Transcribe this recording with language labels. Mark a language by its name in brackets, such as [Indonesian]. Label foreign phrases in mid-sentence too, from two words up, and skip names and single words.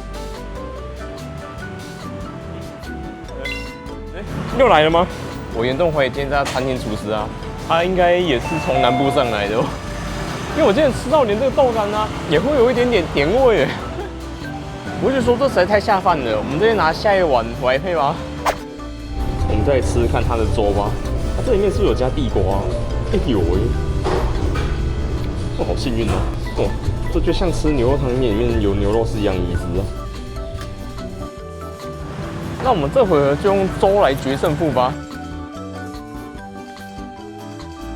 [Chinese] 又來了嗎？我嚴重懷疑今天這家餐廳廚師啊，他應該也是從南部上來的哦。因為我今天吃到連這個豆干啊，也會有一點點甜味耶。我就說這實在太下飯了，我們這邊拿下一碗來配吧。我們再來吃看它的粥吧。它這裡面是不是有加地瓜啊？哎呦喂！哦，好幸運哦。哦。這就像吃牛肉湯麵裡面有牛肉是一樣的意思啊。那我們這回合就用粥來決勝負吧。